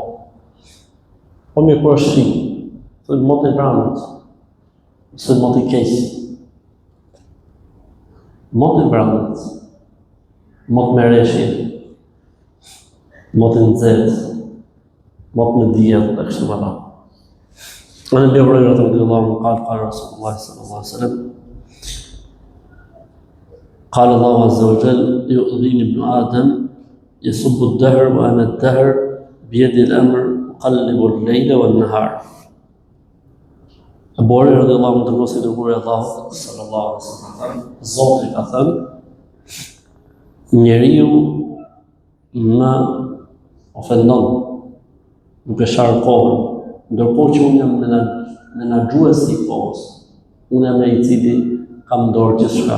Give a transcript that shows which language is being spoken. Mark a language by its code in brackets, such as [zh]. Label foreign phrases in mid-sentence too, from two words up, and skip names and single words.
[sq] Po me kur është shi, thuj mot e branët, ose mot i keqë. Mot e branët, mot me reshje, mot e nxehtë, mot me diell dhe kështu me radhë. [ar] عن ابي هريره رضي الله عنه قال قال رسول الله صلى الله عليه وسلم قال الله عز وجل يؤذيني ابن ادم يسب الدهر وانا الدهر بيدي الامر اقلب الليل والنهار. [sq] Abu Huraira [ar] رضي الله عنه [sq] dërgosi dërguari i Allahut [ar] صلى الله عليه وسلم, [sq] Zoti ka thënë, njeriu më ofendon duke sharë kohën, ndërkohë që unë jam menaxhuesi i kohës, unë jam ai i cili kam dorë gjithçka.